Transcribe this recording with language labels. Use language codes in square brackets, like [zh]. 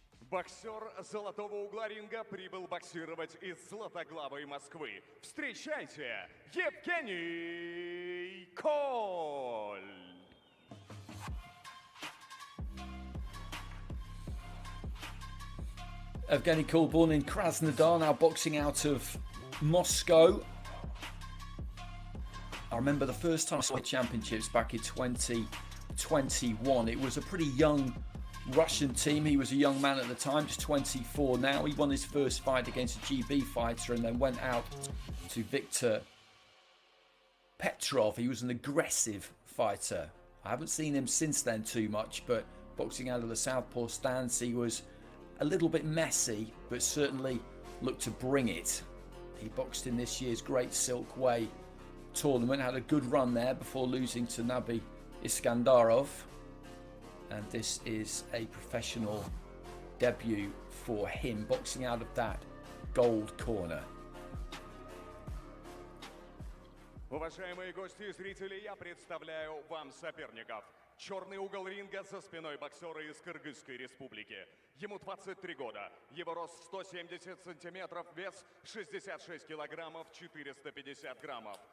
[ru] Боксер золотого угла ринга прибыл боксировать из Златоглавой Москвы. Встречайте, Евгений Коль! [en] Evgeny Kool, born in Krasnodar, now boxing out of Moscow. I remember the first time I saw the championships back in 2021. It was a pretty young Russian team. He was a young man at the time, just 24 now. He won his first fight against a GB fighter and then went out to Viktor Petrov. He was an aggressive fighter. I haven't seen him since then too much, but boxing out of the southpaw stance, he was a little bit messy, but certainly looked to bring it. He boxed in this year's Great Silk Way tournament, had a good run there before losing to Nabi Iskandarov. and this is a professional debut for him, boxing out of that gold corner. [ru] Уважаемые гости и зрители, я представляю вам соперников. Черный угол ринга за спиной боксера из Кыргызской республики. Ему 23 года, его рост 170 сантиметров, вес 66 килограммов 450 граммов.